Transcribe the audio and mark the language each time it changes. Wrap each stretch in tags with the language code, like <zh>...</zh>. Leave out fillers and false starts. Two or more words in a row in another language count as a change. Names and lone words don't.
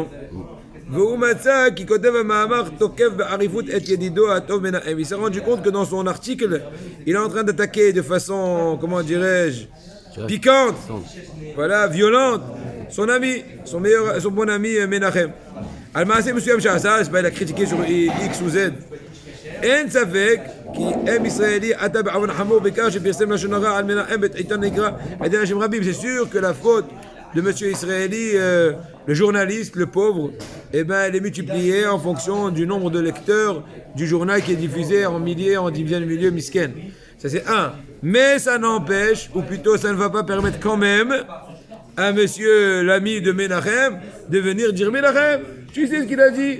<fr>Il s'est rendu compte que dans son article, il est en train d'attaquer de façon, comment dirais-je, piquante, voilà, violente, son ami, son bon ami Menachem. Al-Maaseh Monsieur ça, c'est pas il a critiqué sur X ou Z.</fr> <he>אין ספק כי אם ישראלי עתה בעוון חמור בעיקר שפרסם לשון הרע על מנחם בעיתון נקרא על ידי אנשים רבים.</he> <fr>C'est sûr que la faute de monsieur Israeli, le journaliste, le pauvre, eh ben, elle est multipliée en fonction du nombre de lecteurs du journal qui est diffusé en milliers, en dizaines de milliers, misken. Ça c'est un. Mais ça n'empêche, ou plutôt ça ne va pas permettre quand même à monsieur l'ami de Menachem de venir dire Menachem, tu sais ce qu'il a dit?</fr>